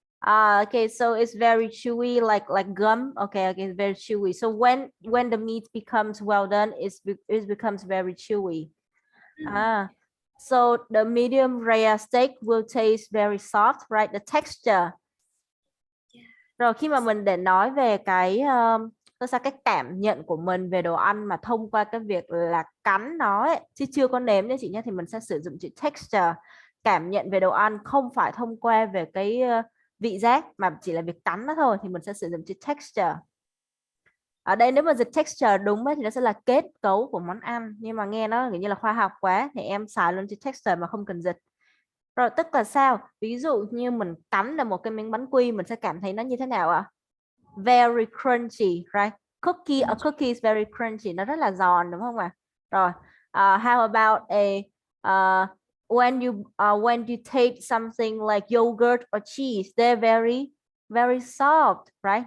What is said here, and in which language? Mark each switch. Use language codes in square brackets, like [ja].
[en] Okay, so it's very chewy, like gum. Okay, it's very chewy. So when the meat becomes well done, it becomes very chewy. So the medium rare steak will taste very soft, right? The texture. [vi] Rồi khi mà mình để nói về cái cảm nhận của mình về đồ ăn mà thông qua cái việc là cắn nó ấy, chứ chưa có nếm nha chị nhé, thì mình sẽ sử dụng chữ texture, cảm nhận về đồ ăn, không phải thông qua về cái vị giác mà chỉ là việc cắn nó thôi thì mình sẽ sử dụng chữ texture. Ở đây nếu mà dịch texture đúng ấy, thì nó sẽ là kết cấu của món ăn, nhưng mà nghe nó kiểu như là khoa học quá thì em xài luôn chữ texture mà không cần dịch. Rồi tức là sao? Ví dụ như mình cắn vào một cái miếng bánh quy, mình sẽ cảm thấy nó như thế nào ạ? [en] Very crunchy, right? A cookie is very crunchy, [vi] nó rất là giòn đúng không ạ? [en] Rồi, how about when you taste something like yogurt or cheese, they're very soft, right?